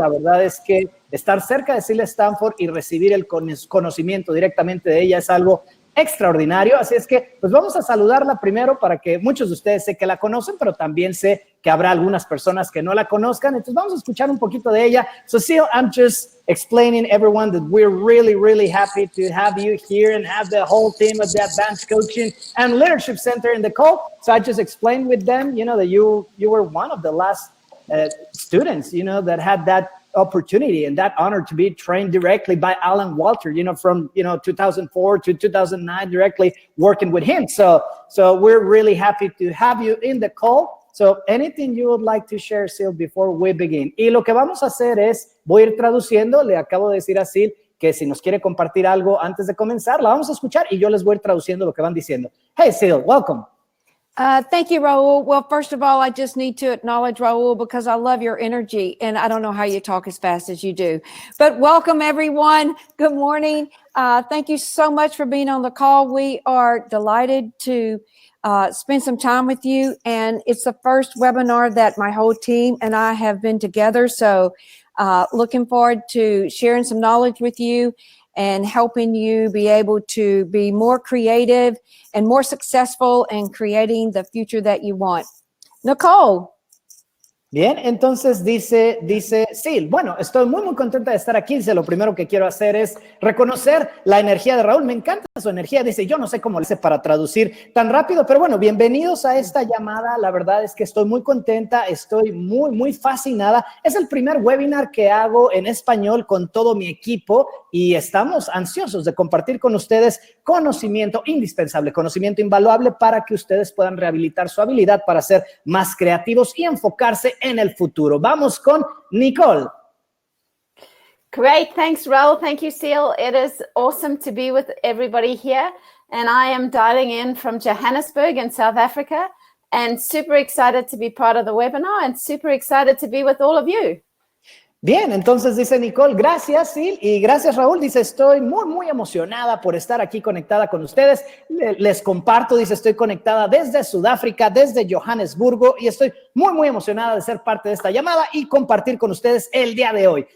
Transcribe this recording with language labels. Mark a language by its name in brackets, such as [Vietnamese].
[Spanish] La verdad es que estar cerca de Sil Stanford y recibir el conocimiento directamente de ella es algo extraordinario. Así es que pues vamos a saludarla primero para que muchos de ustedes sé que la conocen, pero también sé que habrá algunas personas que no la conozcan. Entonces vamos a escuchar un poquito de ella. [English] So Sil, I'm just explaining everyone that we're really happy to have you here and have the whole team of the Advanced Coaching and Leadership Center in the call. So I just explained with them, you know, that you were one of the last students, you know, that had that opportunity and that honor to be trained directly by Alan Walter, you know, from, 2004 to 2009, directly working with him. So we're really happy to have you in the call. So anything you would like to share, Sil, before we begin? [Spanish] Y lo que vamos a hacer es, voy a ir traduciendo, le acabo de decir a Sil que si nos quiere compartir algo antes de comenzar, la vamos a escuchar y yo les voy a ir traduciendo lo que van diciendo. [English] Hey, Sil, welcome. Thank you, Raul. Well, first of all, I just need to acknowledge Raul because I love your energy and I don't know how you talk as fast as you do. But welcome, everyone. Good morning. Thank you so much for being on the call. We are delighted to spend some time with you. And it's the first webinar that my whole team and I have been together. So looking forward to sharing some knowledge with you and helping you be able to be more creative and more successful in creating the future that you want. Nicole. [Spanish] Bien, entonces dice Sil, bueno, estoy muy contenta de estar aquí. Dice, lo primero que quiero hacer es reconocer la energía de Raúl. Me encanta su energía. Dice, yo no sé cómo le hice para traducir tan rápido, pero bueno, bienvenidos a esta llamada. La verdad es que estoy muy contenta, estoy muy fascinada. Es el primer webinar que hago en español con todo mi equipo y estamos ansiosos de compartir con ustedes conocimiento indispensable, conocimiento invaluable para que ustedes puedan rehabilitar su habilidad para ser más creativos y enfocarse en el futuro. Vamos con Nicole. [English] Great. Thanks, Raul. Thank you, Sil. It is awesome to be with everybody here. And I am dialing in from Johannesburg in South Africa and super excited to be part of the webinar and super excited to be with all of you. [Spanish] Bien, entonces dice Nicole, gracias, Sil, y gracias, Raúl. Dice, estoy muy emocionada por estar aquí conectada con ustedes. Les comparto, dice, estoy conectada desde Sudáfrica, desde Johannesburgo, y estoy muy emocionada de ser parte de esta llamada y compartir con ustedes el día de hoy.